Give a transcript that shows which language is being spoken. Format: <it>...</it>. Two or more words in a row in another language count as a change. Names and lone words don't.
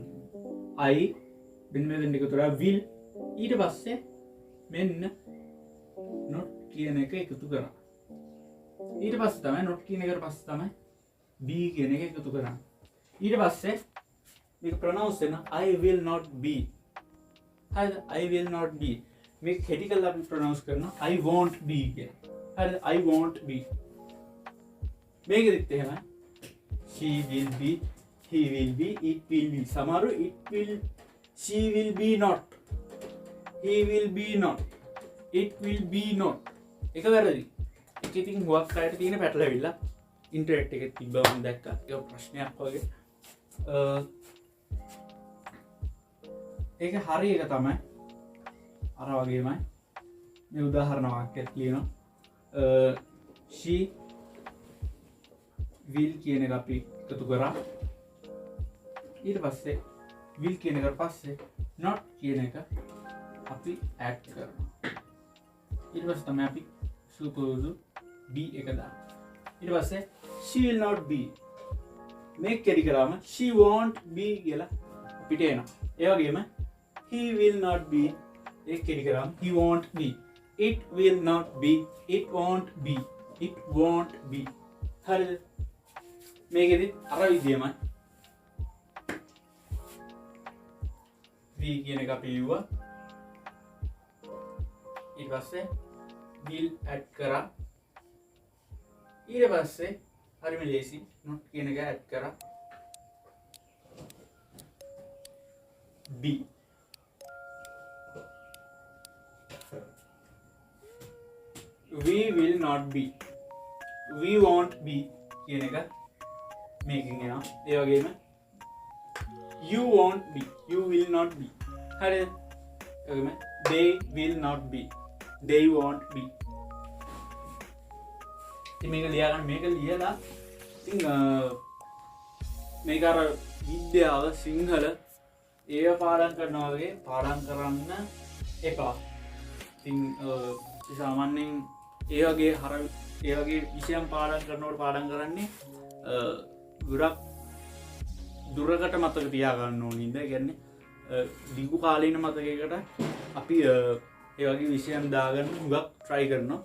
<si>I මෙන්න මේ දෙන්න එකතු කරලා will ඊට පස්සේ මෙන්න not කියන එක එකතු කරා. ඊට පස්සේ තමයි not කියන එකට පස්සේ තමයි be කියන එක එකතු කරන්නේ. ඊට පස්සේ මේක ප්‍රොනවුන්ස් වෙන</si> <en>I will not be. හරිද? I will not be.</en> <si>මේක හෙටි කරලා අපි ප්‍රොනවුන්ස් කරනවා</si> <en>I won't be</en> <si>කියලා. හරිද?</si> <en>I won't be.</en> <si>මේකෙදිත් එහෙමයි.</si> <en>She will be, he will be, it will be. සමහරු it will, she will be not, he will be not, it will be not.</en> <si>එක වැරදි. ඒක ඉතින් හුවක් අයට තියෙන පැටලවිල්ල. ඉන්ටර්නෙට් එකේ තිබ්බම මම දැක්කා. ඒක ප්‍රශ්නයක් වගේ. ඒක හරි එක තමයි. අර වගේමයි. මේ උදාහරණ වාක්‍යයක් කියනවා.</si> <en>she will</en> <si>කියන එක අපි එකතු කරා. ඊට පස්සේ will කියන එකට පස්සේ not කියන එක අපි add කරනවා. ඊට පස්සේ තමයි අපි සුපුරුදු be එක දාන්නේ. ඊට පස්සේ</si> <en>she will not be.</en> <si>මේක කෙරි කරාම</si> <en>she won't be</en> <si>කියලා පිට එනවා. ඒ වගේම</si> <en>he will not be</en> <si>ඒක කෙරි කරාම</si> <en>he won't be. it will not be, it won't be, it won't be.</en> <si>හරිද? මේකෙදි අර විදියමයි we කියන එක අපි ලිව්වා. ඊට පස්සේ</si> <en>will add</en> <si>කරා. ඊට පස්සේ හරිම ලේසි not කියන එක add කරා.</si> <en>be we will not be, we won't be</en> <si>කියන එක මේකෙන් එනවා. ඒ වගේම</si> <en>you won't be, you will not be.</en> <si>හරිද? ඒ වගේම</si> <en>they will not be, they won't be.</en> <si>ඉතින් මේක ලියා ගන්න. මේක ලියලා ඉතින් මේක අර විද්‍යාව සිංහල ඒව පාඩම් කරනවා වගේ පාඩම් කරන්න එපා. ඉතින් සාමාන්‍යයෙන් ඒ වගේ විෂයන් පාඩම් කරනකොට පාඩම් කරන්නේ ගොඩක් දුරකට මතක තියාගන්න ඕනින්ද ගැන්නේ දිගු කාලීන මතකයකට අපි ඒ වගේ විෂයන් දාගන්න හුඟක් try කරනවා.</si>